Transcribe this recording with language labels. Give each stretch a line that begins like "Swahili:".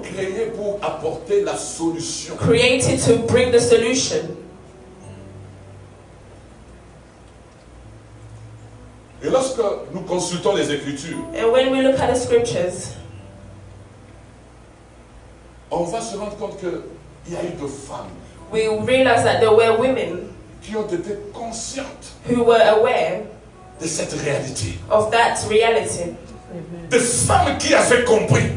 French: créée pour apporter la solution.
English: created to bring the solution.
French: Et lorsque nous consultons les Écritures,
English: And when we look at the scriptures,
French: on va se rendre compte qu'il y a eu de femmes
English: we realize that there were women
French: qui ont été conscientes
English: who were aware
French: de cette réalité.
English: of that reality.
French: Des femmes qui avaient compris